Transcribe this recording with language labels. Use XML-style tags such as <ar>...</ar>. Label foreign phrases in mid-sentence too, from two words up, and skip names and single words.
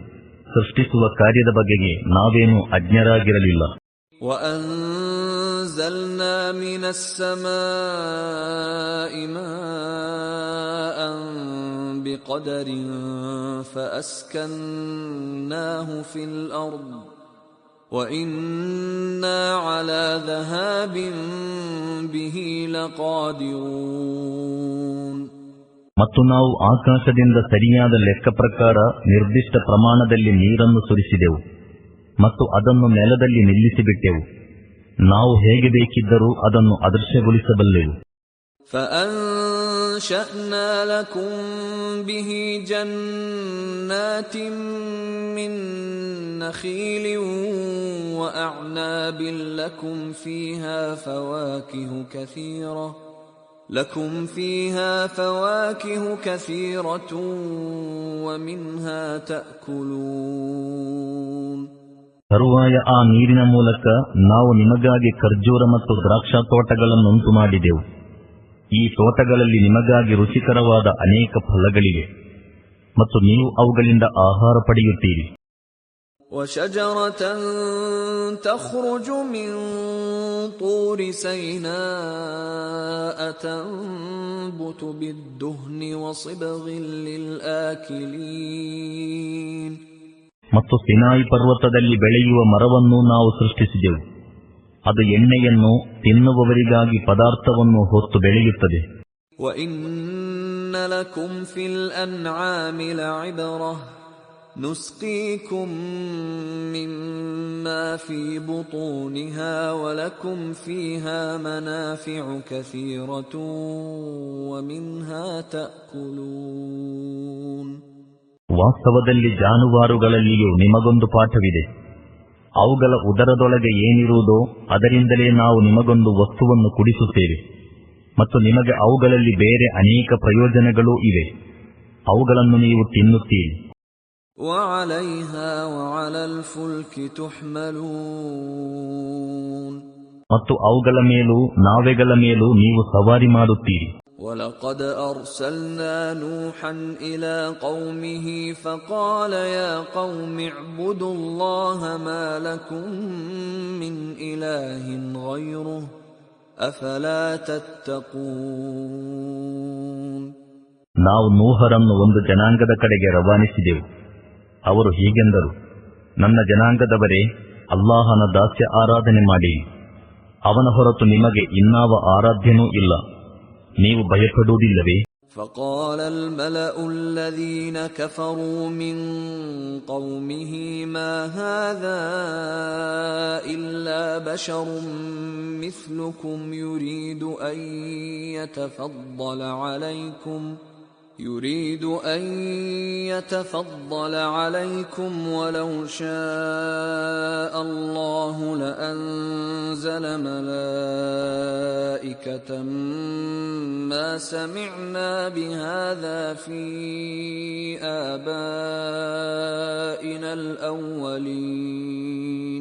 <kn>ಸೃಷ್ಟಿಸುವ ಕಾರ್ಯದ ಬಗೆಗೆ ನಾವೇನೂ ಅಜ್ಞರಾಗಿರಲಿಲ್ಲ.</kn> <ar>وَأَنزَلْنَا مِنَ السَّمَاءِ مَاءً بقدر فأسكناه في الأرض وإنا على ذهاب به لقادرون.</ar> <kn>ಮತ್ತು ನಾವು ಆಕಾಶದಿಂದ ಸರಿಯಾದ ಲೆಕ್ಕ ಪ್ರಕಾರ ನಿರ್ದಿಷ್ಟ ಪ್ರಮಾಣದಲ್ಲಿ ನೀರನ್ನು ಸುರಿಸಿದೆವು ಮತ್ತು ಅದನ್ನು ನೆಲದಲ್ಲಿ ನಿಲ್ಲಿಸಿಬಿಟ್ಟೆವು. ನಾವು ಹೇಗೆ ಬೇಕಿದ್ದರೂ ಅದನ್ನು ಅದೃಶ್ಯಗೊಳಿಸಬಲ್ಲೆವು.</kn> <ar>فأنشأنا لكم به جنات من نخيل وأعناب لكم فيها فواكه كثيرة ومنها تأكلون.</ar> <kn>ತರುವಾಯ ಆ ನೀರಿನ ಮೂಲಕ ನಾವು ನಿಮಗಾಗಿ ಖರ್ಜೂರ ಮತ್ತು ದ್ರಾಕ್ಷಾ ತೋಟಗಳನ್ನುಂಟು ಮಾಡಿದೆವು. ಈ ತೋಟಗಳಲ್ಲಿ ನಿಮಗಾಗಿ ರುಚಿಕರವಾದ ಅನೇಕ ಫಲಗಳಿವೆ ಮತ್ತು ನೀವು ಅವುಗಳಿಂದ ಆಹಾರ ಪಡೆಯುತ್ತೀರಿ.</kn> <ar>وشجرة تخرج من طور سيناء تنبت بالدهن وصبغ للآكلين.</ar> <kn>ಮತ್ತು ಸಿನಾಯಿ ಪರ್ವತದಲ್ಲಿ ಬೆಳೆಯುವ ಮರವನ್ನು ನಾವು ಸೃಷ್ಟಿಸಿದೆವು. ಅದು ಎಣ್ಣೆಯನ್ನು ತಿನ್ನುವವರಿಗಾಗಿ ಪದಾರ್ಥವನ್ನು ಹೊತ್ತು ಬೆಳೆಯುತ್ತದೆ.</kn> <ar>وَإِنَّ لَكُمْ فِي الْأَنْعَامِ لَعِبْرَةً نُسْقِيكُم مِّمَّا فِي بُطُونِهَا وَلَكُمْ فِيهَا مَنَافِعُ كَثِيرَةٌ وَمِنْهَا تَأْكُلُونَ.</ar> <kn>ವಾಸ್ತವದಲ್ಲಿ ಜಾನುವಾರುಗಳಲ್ಲಿಯೂ ನಿಮಗೊಂದು ಪಾಠವಿದೆ. ಅವುಗಳ ಉದರದೊಳಗೆ ಏನಿರುವುದೋ ಅದರಿಂದಲೇ ನಾವು ನಿಮಗೊಂದು ವಸ್ತುವನ್ನು ಕುಡಿಸುತ್ತೇವೆ ಮತ್ತು ನಿಮಗೆ ಅವುಗಳಲ್ಲಿ ಬೇರೆ ಅನೇಕ ಪ್ರಯೋಜನಗಳೂ ಇವೆ. ಅವುಗಳನ್ನು ನೀವು ತಿನ್ನುತ್ತೀರಿ. ಮತ್ತು ಅವುಗಳ ಮೇಲೂ ನಾವೆಗಳ ಮೇಲೂ ನೀವು ಸವಾರಿ ಮಾಡುತ್ತೀರಿ.</kn> <ar>وَلَقَدْ أَرْسَلْنَا نُوحًا إِلَى قَوْمِهِ فَقَالَ يَا قَوْمِ اعْبُدُوا اللَّهَ مَا لَكُمْ مِنْ إِلَٰهٍ غَيْرُهُ أَفَلَا تَتَّقُونَ.</ar> <kn>ನಾವು ನೂಹರನ್ನು ಒಂದು ಜನಾಂಗದ ಕಡೆಗೆ ರವಾನಿಸಿದೆವು. ಅವರು ಹೀಗೆಂದರು, ನನ್ನ ಜನಾಂಗದವರೇ, ಅಲ್ಲಾಹನ ದಾಸ್ಯ ಆರಾಧನೆ ಮಾಡಿ. ಅವನ ಹೊರತು ನಿಮಗೆ ಇನ್ನಾವ ಆರಾಧ್ಯನೂ ಇಲ್ಲ. ನೀವು ಭಯಪಡುವುದಿಲ್ಲವೇ?</kn> <ar>فقال الملأ الذين كفروا من قومه ما هذا إلا بشر مثلكم يريد أن يتفضل عليكم ولو شاء الله لأنزل ملائكة ما سمعنا بهذا في آبائنا الأولين.</ar>